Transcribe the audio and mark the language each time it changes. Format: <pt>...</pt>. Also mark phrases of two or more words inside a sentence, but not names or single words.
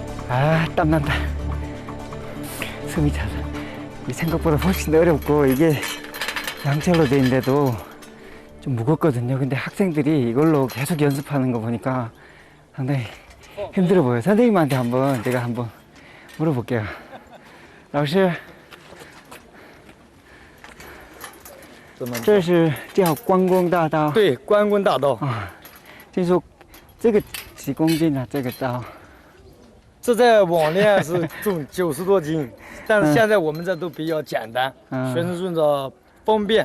<ko>아, 땀난다. 숨이 차서. 생각보다 훨씬 어렵고 이게 양철로 돼 있는데도 좀 무겁거든요. 근데 학생들이 이걸로 계속 연습하는 거 보니까 상당히 힘들어 보여요. 선생님한테 제가 한번 물어볼게요.</ko> <zh>老师这是叫关公大刀。对，关公大刀啊，听说这个几公斤啊？这个刀？这在网店是重90多斤，但是现在我们这都比较简单，学生用着方便。</zh>